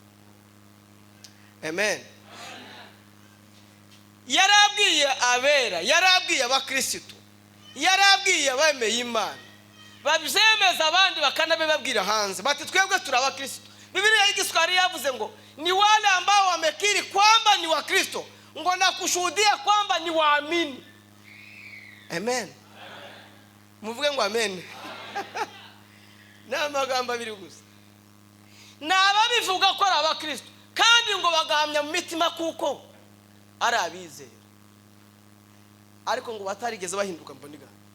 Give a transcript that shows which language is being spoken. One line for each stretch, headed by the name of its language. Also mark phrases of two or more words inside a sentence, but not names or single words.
Kinyarwanda: Amen. Yarabwiye abera, yarabwiye abakristo, yarabwiye abemeye Imana, babyemeza abandi bakanabibabwira hanze bati twebwe turi abakristo. Biblia y'Igiswahili yavuze ngo
Swahili: ni wale ambao wamekiri kwamba ni wa Kristo ngo na kushuhudia kwamba ni waamini.
Kinyarwanda: Amen. Muvuge ngo amen. Na magambo abiri gusa. N'ababivuga ko ari abakristo kandi ngo bagahamya mu mitima kuko ari abizera, ariko ngo batarigeze bahinduka mboniga.